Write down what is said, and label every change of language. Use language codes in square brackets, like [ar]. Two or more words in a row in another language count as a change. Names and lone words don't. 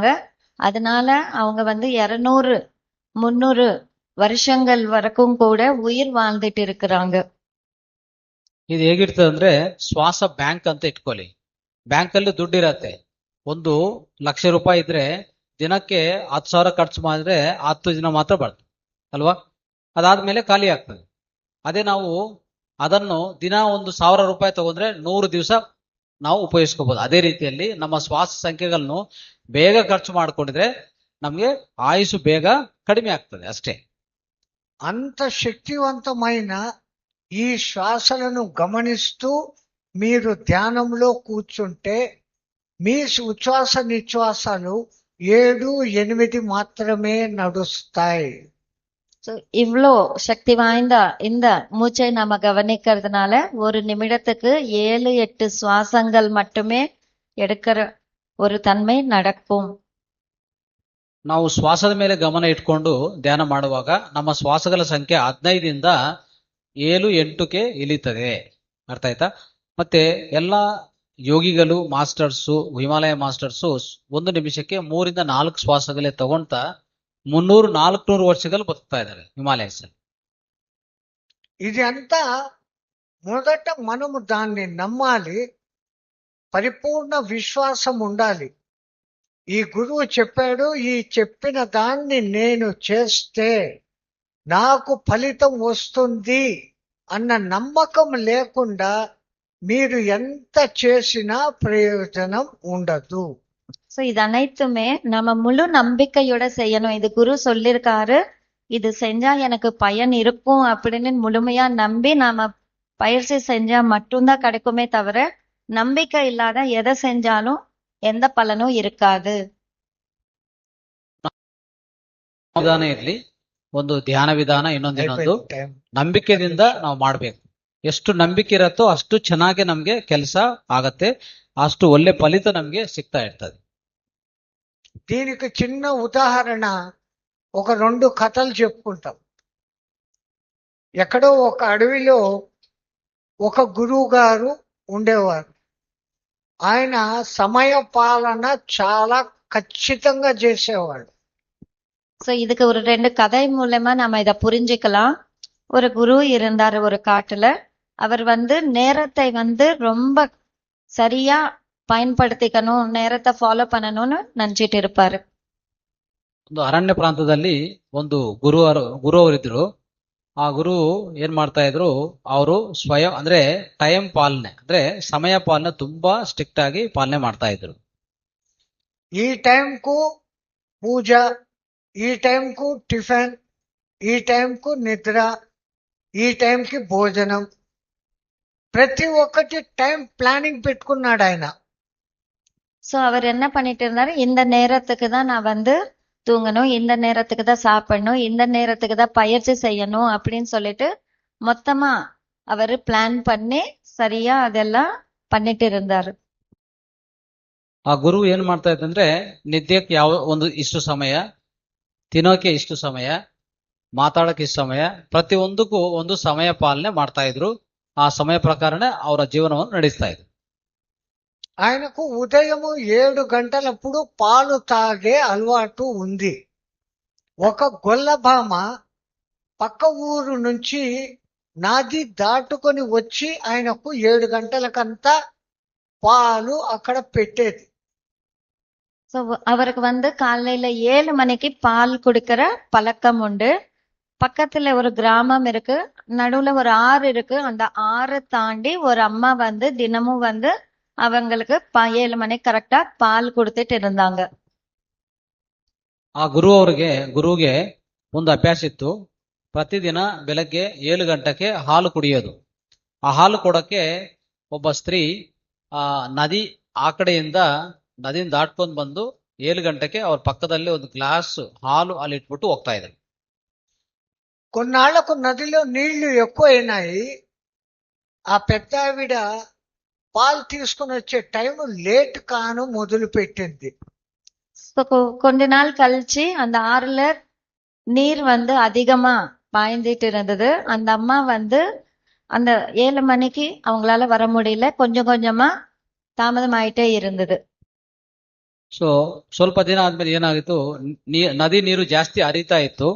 [ta] அதனால அவங்க 200-300 வருஷங்கள் வரைக்கும் கூட உயிர் வாழ்ந்துட்டு இருக்கிறாங்க. [kn] ಇದು ಹೇಗಿರ್ತದೆ ಅಂದ್ರೆ ಶ್ವಾಸ ಬ್ಯಾಂಕ್ ಅಂತ ಇಟ್ಕೊಳ್ಳಿ. ಬ್ಯಾಂಕ್ ಅಲ್ಲಿ ದುಡ್ಡಿರತ್ತೆ. 1,00,000 ರೂಪಾಯಿ ಇದ್ರೆ ದಿನಕ್ಕೆ 10,000 ಖರ್ಚು ಮಾಡಿದ್ರೆ 10 ದಿನ ಮಾತ್ರ ಬರ್ತದೆ ಅಲ್ವಾ? ಅದಾದ್ಮೇಲೆ ಖಾಲಿ ಆಗ್ತದೆ. ಅದೇ ನಾವು ಅದನ್ನು ದಿನ 1,000 ರೂಪಾಯಿ ತಗೊಂಡ್ರೆ 100 ದಿವಸ ನಾವು ಉಪಯೋಗಿಸ್ಕೋಬಹುದು. ಅದೇ ರೀತಿಯಲ್ಲಿ ನಮ್ಮ ಶ್ವಾಸ ಸಂಖ್ಯೆಗಳನ್ನು ಬೇಗ ಖರ್ಚು ಮಾಡ್ಕೊಂಡಿದ್ರೆ ನಮ್ಗೆ ಆಯುಷು ಬೇಗ ಕಡಿಮೆ ಆಗ್ತದೆ ಅಷ್ಟೇ. [te] అంత శక్తివంతమైన ఈ శ్వాసలను గమనిస్తూ మీరు ధ్యానంలో కూర్చుంటే మీ ఉచ్ఛ్వాస నిశ్వాసాలు 7-8 మాత్రమే నడుస్తాయి. [ta] இவ்வளோ சக்தி வாய்ந்த இந்த மூச்சை நாம கவனிக்கிறதுனால ஒரு நிமிடத்துக்கு 7-8 சுவாசங்கள் மட்டுமே எடுக்கிற ஒரு தன்மை நடக்கும். [kn] ನಾವು ಶ್ವಾಸದ ಮೇಲೆ ಗಮನ ಇಟ್ಕೊಂಡು ಧ್ಯಾನ ಮಾಡುವಾಗ ನಮ್ಮ ಶ್ವಾಸಗಳ ಸಂಖ್ಯೆ 15ರಿಂದ 7-8ಕ್ಕೆ ಇಳಿತದೆ. ಅರ್ಥ ಆಯ್ತಾ? ಮತ್ತೆ ಎಲ್ಲಾ ಯೋಗಿಗಳು, ಮಾಸ್ಟರ್ಸು, ಹಿಮಾಲಯ ಮಾಸ್ಟರ್ಸು 1 ನಿಮಿಷಕ್ಕೆ 3-4 ಶ್ವಾಸಗಳೇ ತಗೊಂತಾ 300-400 ವರ್ಷಗಳು ಬದುಕ್ತಾ ಇದ್ದಾರೆ ಹಿಮಾಲಯಸ್. [te] ఇది అంతా మొదట మనము దాన్ని నమ్మాలి. పరిపూర్ణ విశ్వాసం ఉండాలి. ఈ గురువు చెప్పాడు, ఈ చెప్పిన దాన్ని నేను చేస్తే నాకు ఫలితం వస్తుంది అన్న నమ్మకం లేకుండా మీరు ఎంత చేసినా ప్రయోజనం ఉండదు. [ta] சோ இது அனைத்துமே நம்ம முழு நம்பிக்கையோட செய்யணும். இது குரு சொல்லிருக்காரு, இது செஞ்சா எனக்கு பயன் இருக்கும் அப்படின்னு முழுமையா நம்பி நாம பயிற்சி செஞ்சா மட்டும்தான் கிடைக்குமே தவிர நம்பிக்கை இல்லாத எதை செஞ்சாலும் எந்த பலனும் இருக்காது. [kn] ವಿಧಾನ ಇರ್ಲಿ, ಒಂದು ಧ್ಯಾನ ವಿಧಾನ, ಇನ್ನೊಂದು ಟೈಮ್ ನಂಬಿಕೆದಿಂದ ನಾವು ಮಾಡ್ಬೇಕು. ಎಷ್ಟು ನಂಬಿಕೆ ಇರತ್ತೋ ಅಷ್ಟು ಚೆನ್ನಾಗಿ ನಮ್ಗೆ ಕೆಲಸ ಆಗತ್ತೆ, ಅಷ್ಟು ಒಳ್ಳೆ ಫಲಿತ ನಮ್ಗೆ ಸಿಗ್ತಾ ಇರ್ತದೆ. [te] దీనికి చిన్న ఉదాహరణ, ఒక 2 కథలు చెప్పుకుంటాం. ఎక్కడో ఒక అడవిలో ఒక గురువు గారు ఉండేవారు. ఆయన సమయ పాలన చాలా ఖచ్చితంగా చేసేవాడు. [ta] சோ இதுக்கு ஒரு 2 கதை மூலமா நம்ம இத புரிஞ்சுக்கலாம். ஒரு குரு இருந்தாரு ஒரு காட்டுல. அவர் நேரத்தை ரொம்ப சரியா பயன்படுத்திக்கணும், நேரத்தை ஃபாலோ பண்ணணும்னு நினைச்சிட்டு இருப்பாரு. [kn] ಒಂದು ಅರಣ್ಯ ಪ್ರಾಂತದಲ್ಲಿ ಒಂದು ಗುರುವರಿದ್ರು. ಆ ಗುರು ಏನ್ ಮಾಡ್ತಾ ಇದ್ರು, ಅವರು ಸ್ವಯಂ ಅಂದ್ರೆ ಟೈಮ್ ಪಾಲನೆ ಅಂದ್ರೆ ಸಮಯ ಪಾಲನೆ ತುಂಬಾ ಸ್ಟ್ರಿಕ್ಟ್ ಆಗಿ ಪಾಲನೆ ಮಾಡ್ತಾ ಇದ್ರು. [te] ఈ టైంకు పూజ, ఈ టైంకు టిఫిన్, ఈ టైంకు నిద్ర, ఈ టైంకి భోజనం, ప్రతి ఒక్కటి [en] time planning [te] పెట్టుకున్నాడు ఆయన. [ta] சோ அவர் என்ன பண்ணிட்டு இருந்தாரு, இந்த நேரத்துக்கு தான் நான் தூங்கணும், இந்த நேரத்துக்கு தான் சாப்பிடணும், இந்த நேரத்துக்கு தான் பயிற்சி செய்யணும் அப்படின்னு சொல்லிட்டு மொத்தமா அவரு பிளான் பண்ணி சரியா அதெல்லாம் பண்ணிட்டு இருந்தாரு. [kn] ಆ ಗುರು ಏನ್ ಮಾಡ್ತಾ ಇತ್ತಂದ್ರೆ, ನಿದ್ಯಕ್ಕೆ ಇಷ್ಟು ಸಮಯ, ತಿನ್ನೋಕೆ ಇಷ್ಟು ಸಮಯ, ಮಾತಾಡಕ್ಕೆ ಇಷ್ಟು ಸಮಯ, ಪ್ರತಿಯೊಂದಕ್ಕೂ ಒಂದು ಸಮಯ ಪಾಲನೆ ಮಾಡ್ತಾ ಇದ್ರು. ಆ ಸಮಯ ಪ್ರಕಾರನೇ ಅವರ ಜೀವನವನ್ನು ನಡೆಸ್ತಾ ಇದ್ರು. [te] ఆయనకు ఉదయము 7 గంటలప్పుడు పాలు తాగే అలవాటు ఉంది. ఒక గొల్లభామ పక్క ఊరు నుంచి నది దాటుకొని వచ్చి ఆయనకు 7 గంటలకంతా పాలు అక్కడ పెట్టేది. [ta] சோ அவருக்கு காலையில 7 மணிக்கு பால் குடிக்கிற பழக்கம் உண்டு. பக்கத்துல ஒரு கிராமம் இருக்கு, நடுவுல ஒரு ஆறு இருக்கு. அந்த ஆறு தாண்டி ஒரு அம்மா தினமும் அவங்களுக்கு 7 மணிக்கு கரெக்டா பால் கொடுத்துட்டு இருந்தாங்க. [kn] ಆ ಗುರುವಿಗೆ ಒಂದು ಅಭ್ಯಾಸ ಇತ್ತು. ಪ್ರತಿದಿನ ಬೆಳಗ್ಗೆ 7 ಗಂಟೆಗೆ ಹಾಲು ಕುಡಿಯೋದು. ಆ ಹಾಲು ಕೊಡಕ್ಕೆ ಒಬ್ಬ ಸ್ತ್ರೀ ನದಿ ಆ ಕಡೆಯಿಂದ ನದಿನ ದಾಟ್ಕೊಂಡ್ ಬಂದು 7 ಗಂಟೆಗೆ ಅವ್ರ ಪಕ್ಕದಲ್ಲಿ ಒಂದು ಗ್ಲಾಸ್ ಹಾಲು ಅಲ್ಲಿ ಇಟ್ಬಿಟ್ಟು ಹೋಗ್ತಾ ಇದ್ರು. [te] కొన్నాళ్లకు నదిలో నీళ్లు ఎక్కువైనాయి. ఆ పెద్ద ఆవిడ పాలు తీసుకుని వచ్చే [en] time late [te] కాను మొదలు పెట్టింది. [ta] கொஞ்ச நாள் கழிச்சு அந்த ஆறுல நீர் அதிகமா பாய்ந்துட்டு இருந்தது. அந்த அம்மா அந்த 7 மணிக்கு அவங்களால வர முடியல, கொஞ்சம் கொஞ்சமா தாமதம் ஆயிட்டே இருந்தது. [kn] ಸೊ ಸ್ವಲ್ಪ ದಿನ ಆದ್ಮೇಲೆ ಏನಾಗಿತ್ತು, ನದಿ ನೀರು ಜಾಸ್ತಿ ಹರಿತಾ ಇತ್ತು.